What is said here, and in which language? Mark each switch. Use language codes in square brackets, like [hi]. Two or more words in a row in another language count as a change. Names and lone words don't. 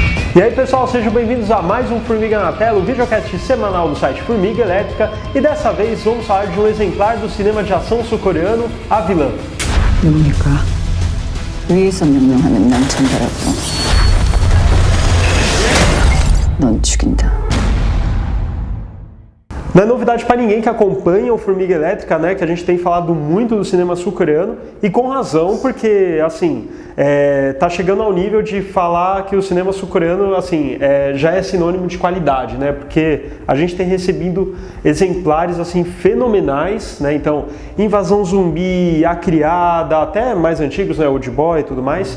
[pt] E aí pessoal, sejam bem-vindos a mais um Formiga na Tela, o videocast semanal do site Formiga Elétrica, e dessa vez vamos falar de um exemplar do cinema de ação sul-coreano, A Vilã. [ko] 누굽니까? 위에서 명령하는 남천다라고. 넌 죽인다. [pt] Não é novidade para ninguém que acompanha o Formiga Elétrica, né, que a gente tem falado muito do cinema sul-coreano, e com razão, porque, assim, tá chegando ao nível de falar que o cinema sul-coreano, assim, já é sinônimo de qualidade, né, porque a gente tem recebido exemplares, assim, fenomenais, né, então, Invasão Zumbi, A Criada, até mais antigos, né, Old Boy e tudo mais.